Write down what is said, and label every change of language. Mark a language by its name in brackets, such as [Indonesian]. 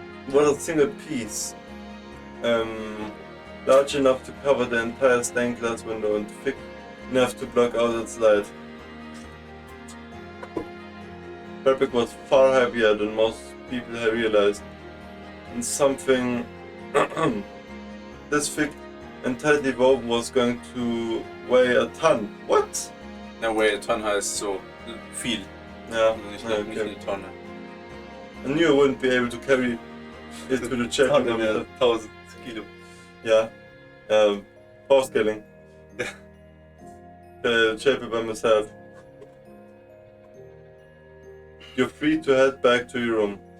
[English] What a single piece. Large enough to cover the entire stained glass window and thick enough to block out its light. Fabric was far heavier than most people had realized, and something this thick and tightly woven was going to weigh a ton. What? No way, a ton [German] heißt so viel. [English] Yeah, [German] Nicht [English] okay. [German] eine Tonne. [English] I knew I wouldn't be able to carry it to the chapel. [German] 1000 Kilo. [English] Yeah, power scaling. The chapel by myself. You're free to head back to your room.